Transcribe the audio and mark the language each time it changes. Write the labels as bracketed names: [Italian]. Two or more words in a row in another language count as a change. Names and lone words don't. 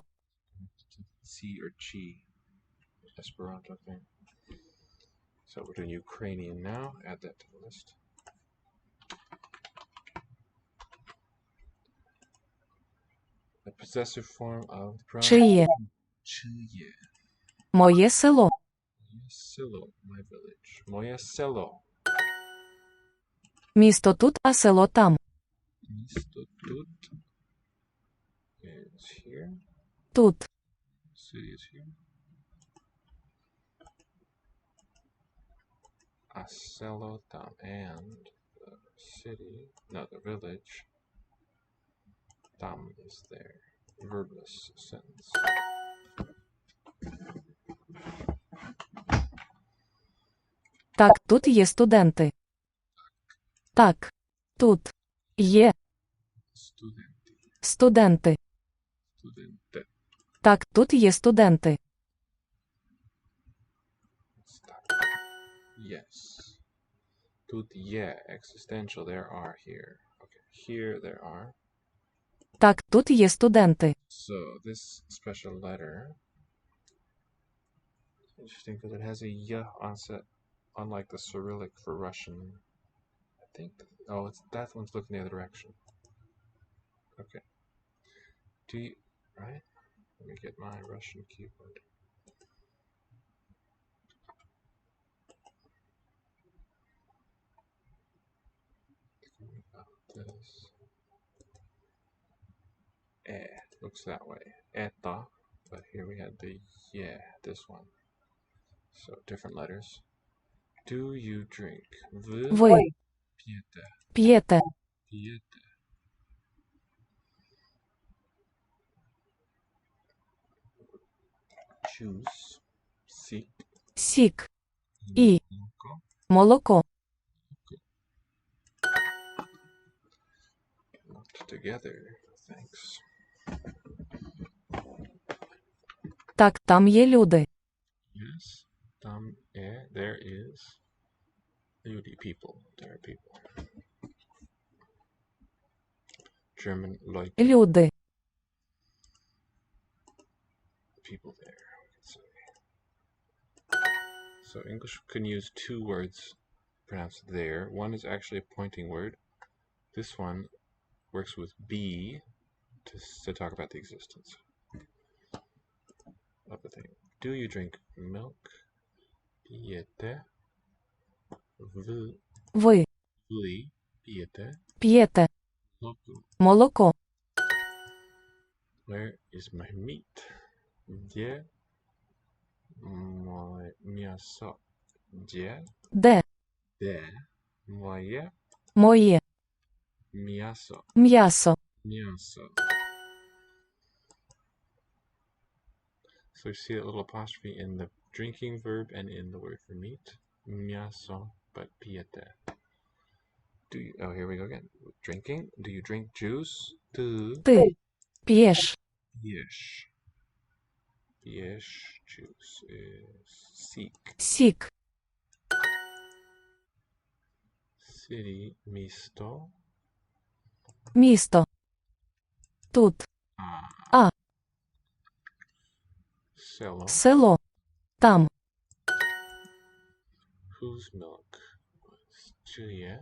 [English] C or chi Esperanto thing. So we're doing Ukrainian now. Add that to the list. The possessive form of the pronoun. [Ukrainian] Чиє. Czyje. Моє село. Моє село, [English] my village. [Ukrainian] Моє село. Місто тут, а село там. Місто тут [English] is here. [Ukrainian] Тут. [English] City is here. [Ukrainian] А село там, [English] and the city, no, the village Tam is there. Verbless sentence. [Ukrainian] Так, тут є студенти. Так, тут є Studenti. студенти. Studente. Так, тут є студенти. [English] Stop. Yes. [Ukrainian] Тут є [English] existential. There are here. Okay. Here there are. [Ukrainian] Так, тут є студенти. [English] So this special letter, interesting because it has a y onset, unlike the Cyrillic for Russian. I think. Oh, it's that one's looking the other direction. Okay. Do you right? Let me get my Russian keyboard. This. Looks that way. Eta, but here we had the yeah, this one. So different letters. Do you drink? [Ukrainian] Ви Piete. п'єте. Piete. Juice. Seek. Сік. І Молоко. молоко. [English] Locked together. Thanks. [Ukrainian] Так, там є люди. [English] Yes. There is. Люди, people. There are people. German Leute. [Ukrainian] Люди. [English] People there. We can say. So English can use two words pronounced there. One is actually a pointing word. This one works with be to talk about the existence of the thing. Do you drink milk? Pijete. [Ukrainian] Ви Pijete. п'єте Молоко. молоко. [English] Where is my meat? [Russian] Где мое мясо? Где мое [Ukrainian] Моє [Russian] мясо? [Ukrainian] м'ясо. [Russian] Мясо. [English] So you see a little apostrophe in the drinking verb and in the word for meat. Мясо, but piete. Oh, here we go again. Drinking. Do you drink juice? [Ukrainian] Ти п'єш [Russian] Пьешь. Пьешь [English] juice is seek. [Ukrainian] сік. [English] City, місто. [Ukrainian] Місто. Тут Село. село. Там [English] Whose milk? Чиє?